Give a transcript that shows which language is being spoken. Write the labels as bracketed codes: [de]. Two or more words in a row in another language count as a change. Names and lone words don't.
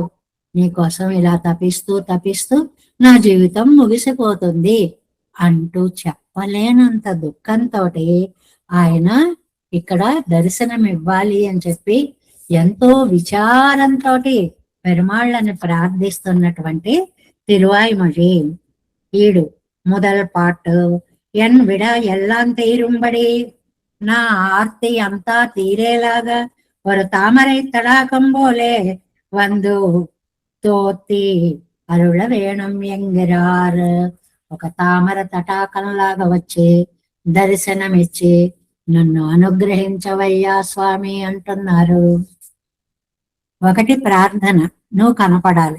[te] నీకోసం ఇలా తపిస్తూ నా జీవితం ముగిసిపోతుంది అంటూ చెప్పలేనంత దుఃఖంతో ఆయన ఇక్కడ దర్శనం ఇవ్వాలి అని చెప్పి ఎంతో విచారంతో పెరుమాళ్ళని ప్రార్థిస్తున్నటువంటి తిరువాయిమొഴി. [ta] ఈడు முதல் பாட்டு. என் விட எல்லாம் தீரும்படி. [te] నా ఆర్తి అంతా తీరేలాగా [ta] ஒரு தாமரை தடாகம் போலே வந்து தோன்றி அருள வேணும் என்கிறார். [te] ఒక తామర తటాకంలాగా వచ్చి దర్శనమిచ్చి నన్ను అనుగ్రహించవయ్యా స్వామి అంటున్నారు. ఒకటి ప్రార్థన, నువ్వు కనపడాలి.